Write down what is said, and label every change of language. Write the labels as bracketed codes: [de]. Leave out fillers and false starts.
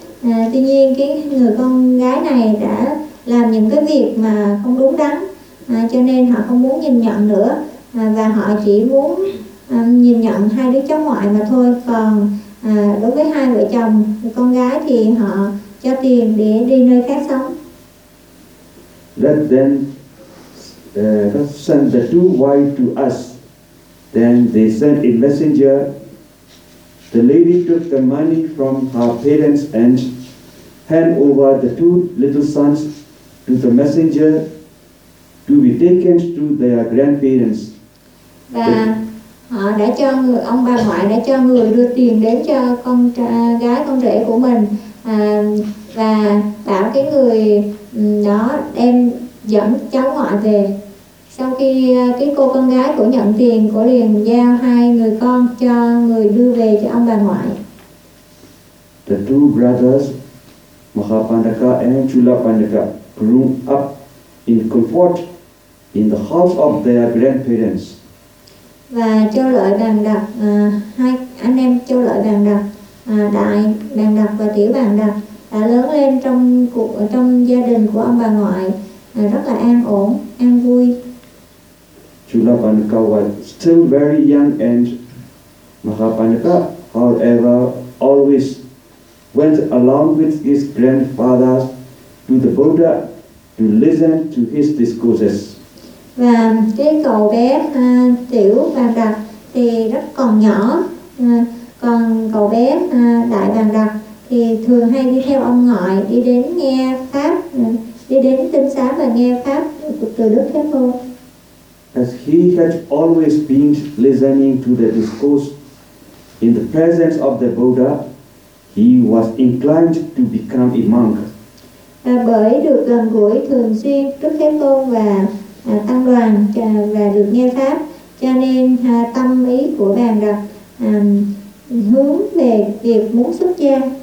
[vi] Tuy nhiên cái người con gái này đã làm những cái việc mà không đúng đắn, cho nên họ không muốn nhìn nhận nữa, và họ chỉ muốn nhìn nhận hai đứa cháu ngoại mà thôi. Còn đối với hai vợ chồng con gái thì họ cho tiền để đi nơi khác sống. [en] Let them send the two wives to us. Then they sent a messenger. The lady took the money from her parents and hand over the two little sons to the messenger to be taken to their grandparents. [vi] Họ đã cho người, ông bà ngoại đã cho người đưa tiền đến cho con gái con rể của mình, và bảo cái người đó đem dẫn cháu ngoại về. Sau khi cái cô con gái của nhận tiền của liền giao hai người con cho người đưa về cho ông bà ngoại. [en] The two brothers Mahapandaka and Chulapandaka grew up in comfort in the house of their grandparents. [vi] Và Châu Lợi Đàn Đập, hai anh em Châu Lợi Đàn Đập, Đại Đàn Đập và Tiểu Đàn Đập đã lớn lên trong gia đình của ông bà ngoại rất là an ổn, an vui. [en] Chula Panika was still very young, and Mahapanika, however, always went along with his grandfather to the Buddha to listen to his discourses. [vi] Và cái cậu bé Tiểu Bàn Đạt thì rất còn nhỏ, còn cậu bé Đại Bàn Đạt thì thường hay đi theo ông ngoại đi đến nghe pháp, đi đến tinh xá và nghe pháp từ Đức Thế Tôn. [en] As he had always been listening to the discourse in the presence of the Buddha, he was inclined to become a monk. [vi] Và bởi được gần gũi thường xuyên Đức Thế Tôn và tăng đoàn và được nghe pháp, cho nên tâm ý của Bàn Đạt hướng về việc muốn xuất gia.